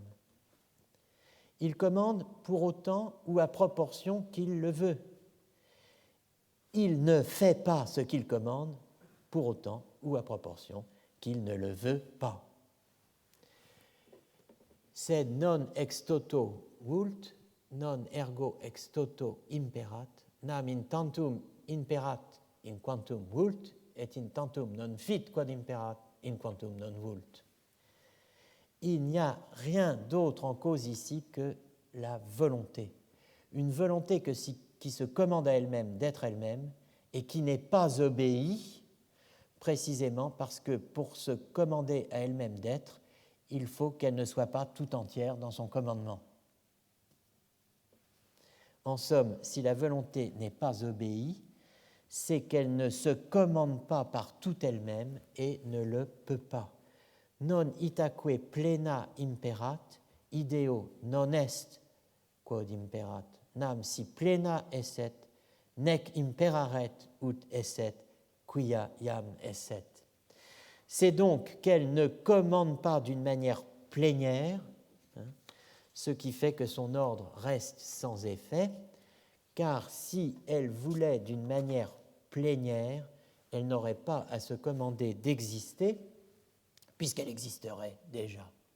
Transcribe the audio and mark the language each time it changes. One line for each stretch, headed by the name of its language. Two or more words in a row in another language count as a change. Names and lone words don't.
French: Il commande pour autant ou à proportion qu'il le veut. Il ne fait pas ce qu'il commande pour autant ou à proportion qu'il ne le veut pas.
Latin: C'est non ex toto vult, non ergo ex toto imperat, nam in tantum imperat in quantum vult, et in tantum non fit quod imperat in quantum non vult.
French: Il n'y a rien d'autre en cause ici que la volonté. Une volonté qui se commande à elle-même d'être elle-même et qui n'est pas obéie précisément parce que pour se commander à elle-même d'être, il faut qu'elle ne soit pas tout entière dans son commandement. En somme, si la volonté n'est pas obéie, c'est qu'elle ne se commande pas par toute elle-même et ne le peut pas.
Latin: Non itaque plena imperat, ideo non est quod imperat, nam si plena esset, nec imperaret ut esset, quia iam esset.
French: C'est donc qu'elle ne commande pas d'une manière plénière, ce qui fait que son ordre reste sans effet, car si elle voulait d'une manière plénière, elle n'aurait pas à se commander d'exister, puisqu'elle existerait déjà.